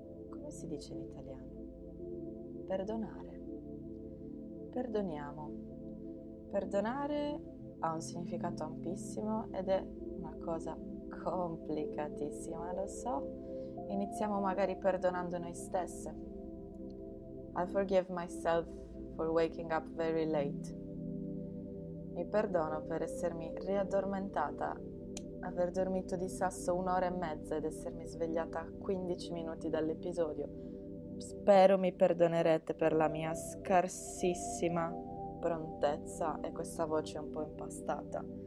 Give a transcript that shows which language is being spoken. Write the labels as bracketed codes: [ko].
[it] Come si dice in italiano? Perdonare. Perdoniamo. Perdonare ha un significato ampissimo ed è una cosa complicatissima, lo so. Iniziamo magari perdonando noi stesse. [en] I forgive myself for waking up very late. [it] Mi perdono per essermi riaddormentata, aver dormito di sasso 1 ora e mezza ed essermi svegliata a 15 minuti dall'episodio. Spero mi perdonerete per la mia scarsissima prontezza e questa voce un po' impastata.